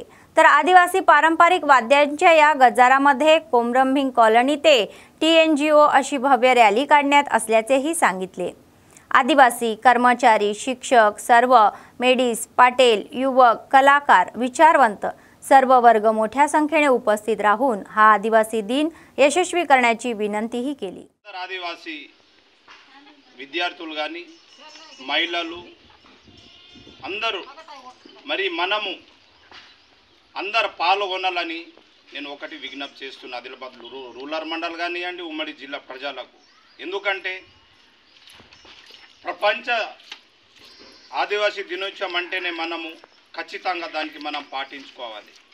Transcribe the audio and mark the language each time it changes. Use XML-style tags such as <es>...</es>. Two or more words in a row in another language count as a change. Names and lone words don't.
<mr>तर आदिवासी पारंपरिक वाद्यांच्या या गजारामध्ये कोमरंभीम कॉलनी ते TNGO अशी भव्य रॅली काढण्यात असल्याचेही सांगितले। आदिवासी कर्मचारी शिक्षक सर्व मेडीस पाटेल युवक कलाकार विचारवंत सर्व वर्ग मोठ्या संख्येने उपस्थित राहून हा आदिवासी दिन यशस्वी करण्याची विनंतीही केली।</mr> <te>आदिवासी విద్యార్థులు గాని మహిళలు అందరూ మరి మనము అందరూ పాల్గొనాలని నేను ఒకటి విజ్ఞప్తి చేస్తున్నా। ఆదిలాబాద్ రూరల్ మండల్ గానియండి ఉమ్మడి జిల్లా ప్రజలకు ఎందుకంటే ప్రపంచ ఆదివాసీ దినోత్సవం అంటేనే మనము ఖచ్చితంగా దానికి మనం పాటించుకోవాలి।</te>